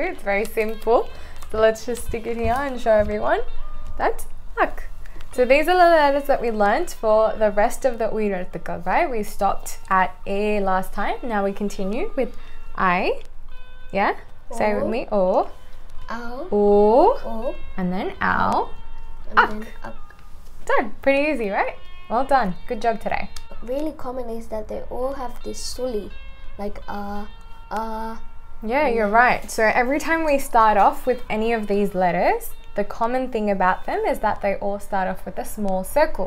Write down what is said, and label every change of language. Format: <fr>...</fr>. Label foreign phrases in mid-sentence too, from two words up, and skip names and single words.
<en>It's very simple. So let's just stick it here and show everyone. That's ak. So these are the letters that we learnt for the rest of the Uyarthukal, right? We stopped at A last time. Now we continue with I. Yeah? Say it with me. O. Ow. O. O. And then ow. And Ak. then ak. Done. Pretty easy, right? Well done. Good job today. Really common is that they all have this suli, like Yeah, you're right. So every time we start off with any of these letters, the common thing about them is that they all start off with a small circle.</en>